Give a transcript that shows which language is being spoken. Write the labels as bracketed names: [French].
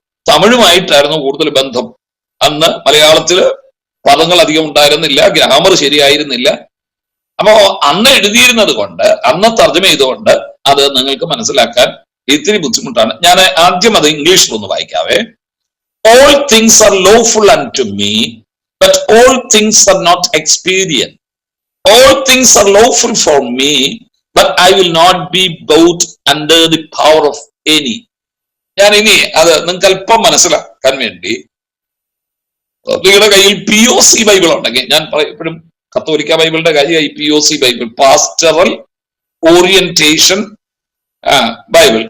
[Malayalam] തമിഴുമായിട്ടായിരുന്നു കൂടുതൽ ബന്ധം. അന്ന് മലയാളത്തില് പദങ്ങൾ അധികം ഉണ്ടായിരുന്നില്ല, ഗ്രാമർ ശരിയായിരുന്നില്ല. അപ്പോ അന്ന് എഴുതിയിരുന്നത് കൊണ്ട്, അന്ന് തർജ്ജമ ചെയ്തുകൊണ്ട് അത് നിങ്ങൾക്ക് മനസ്സിലാക്കാൻ ഇത്തിരി ബുദ്ധിമുട്ടാണ്. ഞാൻ ആദ്യം അത് ഇംഗ്ലീഷിൽ ഒന്ന് വായിക്കാവേ. [English] All things are lawful unto me, but all things are not expedient. All things are lawful for me, but I will not be bought under the power of any. [Malayalam] ഞാൻ ഇനി അത് നിങ്ങൾക്ക് അല്പം മനസ്സിലാക്കാൻ വേണ്ടി, നിങ്ങളുടെ കയ്യിൽ POC ബൈബിൾ ഉണ്ടെങ്കിൽ, ഞാൻ എപ്പോഴും കത്തോലിക്ക ബൈബിളിന്റെ കാര്യമായി POC Bible, pastoral orientation Bible.